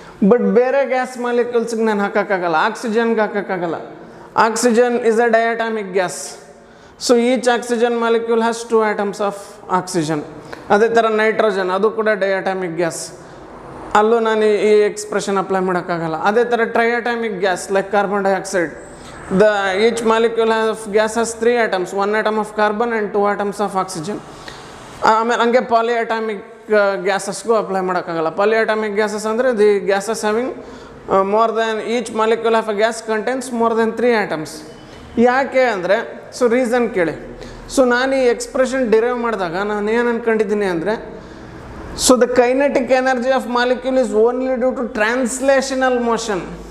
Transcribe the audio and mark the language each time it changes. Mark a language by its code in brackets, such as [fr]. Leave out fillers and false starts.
[kn] But ಬೇರೆ gas ಮಾಲಿಕ್ಯೂಲ್ಸ್ಗೆ ನಾನು ಹಾಕೋಕ್ಕಾಗಲ್ಲ. ಆಕ್ಸಿಜನ್ಗೆ ಹಾಕೋಕ್ಕಾಗಲ್ಲ. [en] Oxygen is a diatomic gas. So each oxygen molecule has 2 atoms of oxygen. [kn] ಅದೇ ಥರ nitrogen, ಅದು ಕೂಡ ಡಯಾಟಾಮಿಕ್ ಗ್ಯಾಸ್. ಅಲ್ಲೂ ನಾನು ಈ ಎಕ್ಸ್ಪ್ರೆಷನ್ ಅಪ್ಲೈ ಮಾಡೋಕ್ಕಾಗಲ್ಲ. ಅದೇ ಥರ [en] Triatomic gas like carbon dioxide, the each molecule of gas has 3 atoms, 1 atom of carbon and 2 atoms of oxygen. [kn] ಆಮೇಲೆ ಹಂಗೆ ಪಾಲಿಯಾಟಾಮಿಕ್ ಗ್ಯಾಸಸ್ಗೂ ಅಪ್ಲೈ ಮಾಡೋಕ್ಕಾಗಲ್ಲ. [en] Polyatomic gases ಅಂದರೆ the gases having more than each molecule of a gas contains more than 3 atoms. [kn] ಯಾಕೆ ಅಂದರೆ, so reason ಕೇಳಿ. So ನಾನು ಈ expression derive ಮಾಡಿದಾಗ ನಾನು ಏನು ಅಂದ್ಕೊಂಡಿದ್ದೀನಿ ಅಂದರೆ, [en] So the kinetic energy of molecule is only due to translational motion.